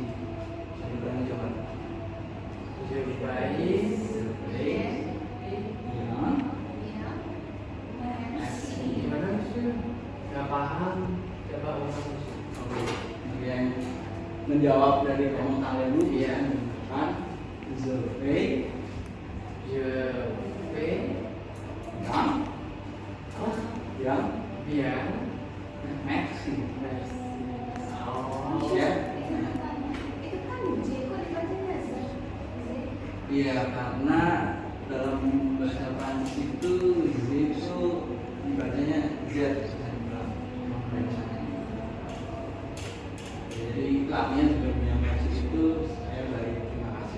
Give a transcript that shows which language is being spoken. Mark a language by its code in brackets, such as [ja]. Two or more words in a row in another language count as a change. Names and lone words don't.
[id] Saya ulangi coba. Survei yang merci. Gimana sih? Gak paham. Coba ulang. Oke. Yang menjawab dari komentar dulu bisa menggunakan survei [fr] Je vais [id] yang [fr] bien. Merci. Merci. Oh, [id] Ya. itu kan J kok dibacanya Z? Iya, karena dalam bahasa Prancis itu Z itu dibacanya Z. Jadi iklannya juga punya Merci itu saya beri terima kasih.